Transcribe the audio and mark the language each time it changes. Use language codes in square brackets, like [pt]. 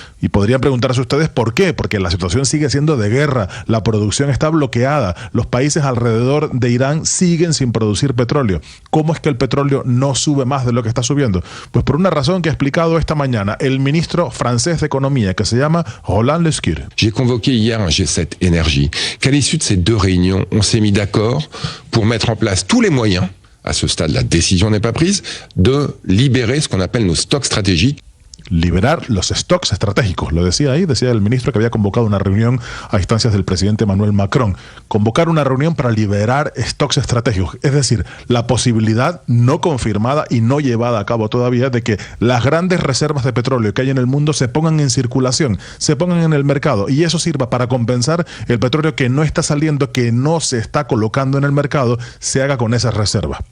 [es] Y podrían preguntarse ustedes por qué, porque la situación sigue siendo de guerra, la producción está bloqueada, los países alrededor de Irán siguen sin producir petróleo. ¿Cómo es que el petróleo no sube más de lo que está subiendo? Pues por una razón que ha explicado esta mañana el ministro francés de Economía, que se llama Roland Lescure. [fr] J'ai convoqué hier un G7 énergie. Qu'à l'issue de ces 2 réunions, on s'est mis d'accord pour mettre en place tous les moyens, à ce stade la décision n'est pas prise, de libérer ce qu'on appelle nos stocks stratégiques. [es] Liberar los stocks estratégicos, lo decía ahí, decía el ministro que había convocado una reunión a instancias del presidente Emmanuel Macron. Convocar una reunión para liberar stocks estratégicos, es decir, la posibilidad no confirmada y no llevada a cabo todavía de que las grandes reservas de petróleo que hay en el mundo se pongan en circulación, se pongan en el mercado, y eso sirva para compensar el petróleo que no está saliendo, que no se está colocando en el mercado, se haga con esas reservas.